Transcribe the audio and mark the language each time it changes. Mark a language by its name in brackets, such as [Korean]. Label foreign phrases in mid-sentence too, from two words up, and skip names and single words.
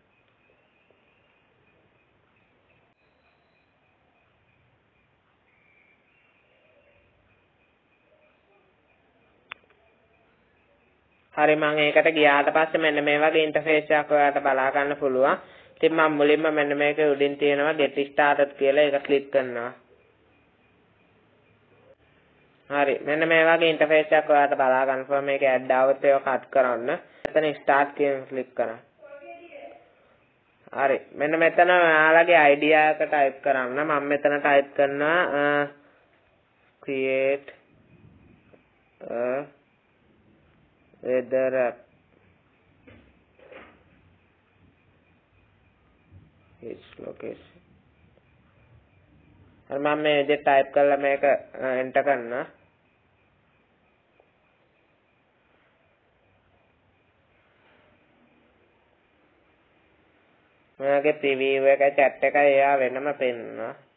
[Sinhala] හරි මම ඒකට ගියාට පස්සේ මෙන්න මේ වගේ ඉන්ටර්ෆේස් එකක් ඔයාලට බලා ගන්න පුළුවන්. ඉතින් මම මුලින්ම මෙන්න මේක උඩින් තියෙනවා [English] get started [Sinhala] කියලා ඒක ක්ලික් කරනවා. හරි මෙන්න මේ වගේ ඉන්ටර්ෆේස් එකක් ඔයාලට බලා ගන්න පුළුවන්. මේක ඇඩ් આવුත් ඒක කට් කරන්න. එතන start කියන ක්ලික් කරන්න. හරි මෙන්න මෙතන ඔයාලගේ අයිඩියා එක ටයිප් කරන්න. මම මෙතන ටයිප් කරනවා [English] create a weather app its location. [Sinhala] හරි මම මේ විදිහට ටයිප් කරලා මේක එන්ටර් කරනවා. මේකේ preview එක chat එක එයා වෙනම පෙන්නනවා.